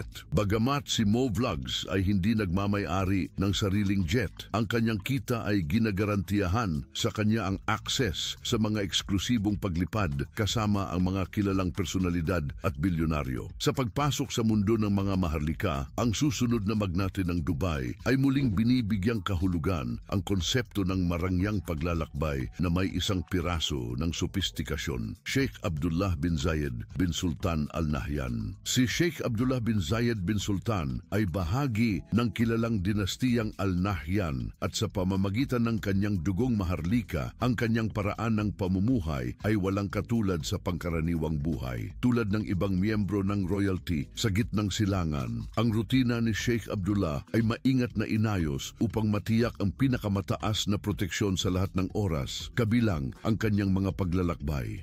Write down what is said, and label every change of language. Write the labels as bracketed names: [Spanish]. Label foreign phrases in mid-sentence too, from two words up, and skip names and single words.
[Filipino] Bagamat si Mo Vlogs ay hindi nagmamay-ari ng sariling jet, ang kanyang kita ay ginagarantiyahan sa kanya ang access sa mga eksklusibong paglipad kasama ang mga kilalang personalidad at bilyonaryo. Sa pagpasok sa mundo ng mga maharlika, ang susunod na magnate ng Dubai ay muling binibigyang kahulugan ang konsepto ng marangyang paglalakbay na may isang piraso ng sopistikasyon. Sheikh Abdullah bin Zayed bin Sultan Al Nahyan. Si Sheikh Abdullah bin Zayed bin Sultan ay bahagi ng kilalang dinastiyang Al Nahyan at sa pamamagitan ng kanyang dugong maharlika, ang kanyang paraan ng pamumuhay ay walang katulad sa pangkaraniwang buhay. Tulad ng ibang miyembro ng royalty sa gitnang silangan, ang rutina ni Sheikh Abdullah ay maingat na inayos upang matiyak ang pinakamataas na proteksyon sa lahat lahat ng oras, kabilang ang kanyang mga paglalakbay.